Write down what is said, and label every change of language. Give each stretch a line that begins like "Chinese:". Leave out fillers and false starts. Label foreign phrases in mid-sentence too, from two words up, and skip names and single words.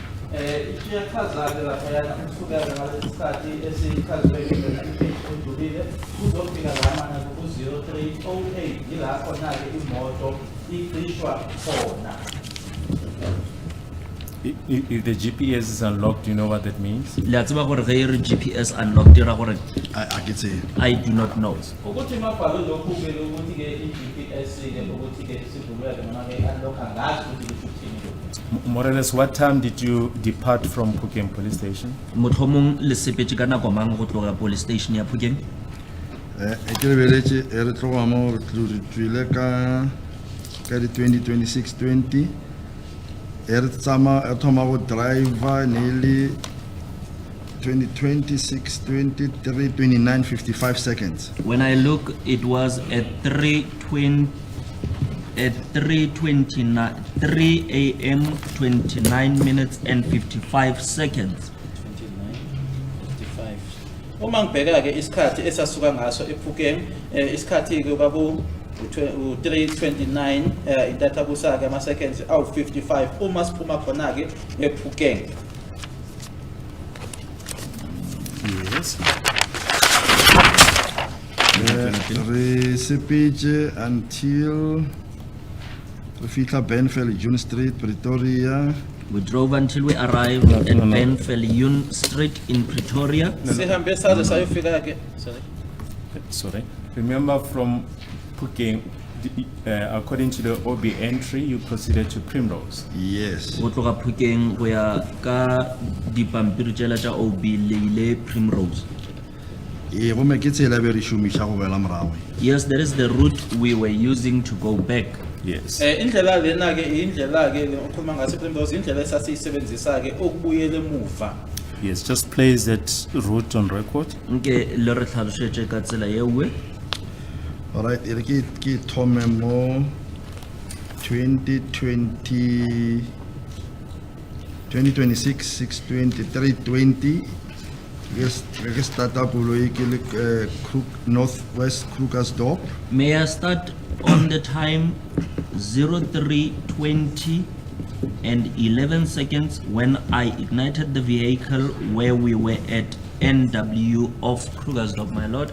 Zulu: Iyachaza-ke laphayana kusukela ngalesi sikhathi esichazwe ipage edlulile kuzofika lamana ku-0308 yila khona-ke imoto iqishwa khona.
English: If the GPS is unlocked, do you know what that means?
Northern Sotho: Le a tseba gore ge e re
English: GPS unlocked
Northern Sotho: e ra gore
English: I get say, I do not know.
Zulu: Ukuthi mabhalwe lokhu-ke ukuthi-ke i-GPS-ke ukuthi-ke sivulwe-ke noma-ke i-unlock-a ngazi ukuthi kusho ukuthini lokhu.
English: More or less, what time did you depart from Phokeng Police Station?
Northern Sotho: Motlhomong le sepetse ka nako mang go tloga
English: police station
Northern Sotho: ya Phokeng? ke lebeletse re tloga mo re tswile ka di 2026-20 re thoma go driver nearly 2026-20 3:29:55 seconds.
English: When I look, it was at 3:29 3 a.m. 29 minutes and 55 seconds. 59:55.
Zulu: Uma ngibheka-ke isikhathi esasuka ngaso ePhokeng, isikhathi-ke kwaku 3:29 intathabusa-ke ama-seconds awu-55 uma siphuma khona-ke ePhokeng.
English: Yes.
Northern Sotho: Re sepetse until re fitla Benfell June Street, Pretoria.
English: We drove until we arrived at Benfelion Street in Pretoria.
Zulu: Sihambe saze sayofika-ke.
English: Sorry. Sorry. Remember from Phokeng, according to the OB entry, you proceeded to Primrose. Yes.
Northern Sotho: Go tloga Phokeng go ya ka dipampiri tsela tša OB leile Primrose. Gomme ke tsela be re šomiša go boela morago.
English: Yes, that is the route we were using to go back. Yes.
Zulu: Indlela lena-ke indlela-ke okhuluma ngaso ePrimrose indlela esasiyisebenzisa-ke ukubuyela emuva.
English: Yes, just place that route on record.
Northern Sotho: Nke le re tlhalošetše ka tsela ye nngwe.
English: All right,
Northern Sotho: ke thome mo 2026 6/20 3:20 ke starta koloi ke le Northwest Krugersdorp.
English: May I start on the time 03:20 and 11 seconds when I ignited the vehicle where we were at NW of Krugersdorp, my lord.